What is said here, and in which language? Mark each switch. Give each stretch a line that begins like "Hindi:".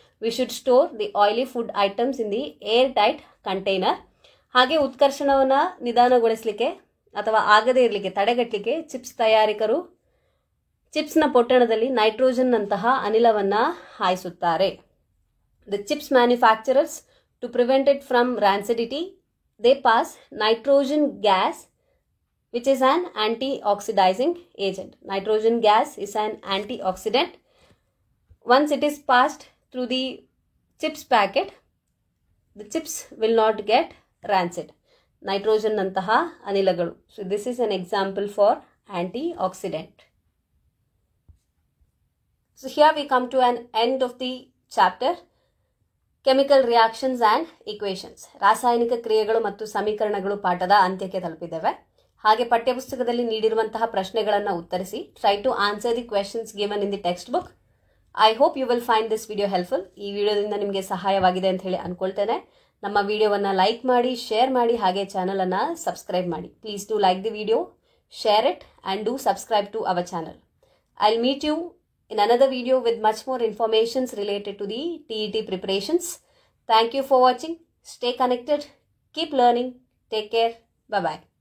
English: We should store the oily food items in the air tight container.
Kannada: ಹಾಗೆ ಉತ್ಕರ್ಷಣವನ್ನು ನಿಧಾನಗೊಳಿಸಲಿಕ್ಕೆ ಅಥವಾ ಆಗದೇ ಇರಲಿಕ್ಕೆ ತಡೆಗಟ್ಟಲಿಕ್ಕೆ ಚಿಪ್ಸ್ ತಯಾರಕರು ಚಿಪ್ಸ್ನ ಪೊಟ್ಟಣದಲ್ಲಿ ನೈಟ್ರೋಜನ್ನಂತಹ ಅನಿಲವನ್ನು ಹಾಯಿಸುತ್ತಾರೆ.
English: The chips manufacturers to prevent it from rancidity they pass nitrogen gas, which is an anti-oxidizing agent. Nitrogen gas is an antioxidant. Once it is passed through the chips packet, the chips will not get rancid. Nitrogen
Kannada: nantaha anilagalu.
English: So this is an example for antioxidant. So here we come to an end of the chapter. Chemical reactions and equations,
Kannada: ರಾಸಾಯನಿಕ ಕ್ರಿಯೆಗಳು ಮತ್ತು ಸಮೀಕರಣಗಳು ಪಾಠದ ಅಂತ್ಯಕ್ಕೆ ತಲುಪಿದ್ದೇವೆ. ಹಾಗೆ ಪಠ್ಯಪುಸ್ತಕದಲ್ಲಿ ನೀಡಿರುವಂತಹ ಪ್ರಶ್ನೆಗಳನ್ನು ಉತ್ತರಿಸಿ.
English: Try to answer the questions given in the text book. I hope you will find this video helpful.
Kannada: ಈ ವಿಡಿಯೋದಿಂದ ನಿಮಗೆ ಸಹಾಯವಾಗಿದೆ ಅಂತ ಹೇಳಿ ಅಂದ್ಕೊಳ್ತೇನೆ. ನಮ್ಮ ವಿಡಿಯೋವನ್ನು ಲೈಕ್ ಮಾಡಿ, ಶೇರ್ ಮಾಡಿ, ಹಾಗೆ ಚಾನಲನ್ನು ಸಬ್ಸ್ಕ್ರೈಬ್ ಮಾಡಿ.
English: Please do like the video, share it, and do subscribe to our channel. I'll meet you in another video with much more informations related to the TET preparations. Thank you for watching. Stay connected. Keep learning. Take care. Bye-bye.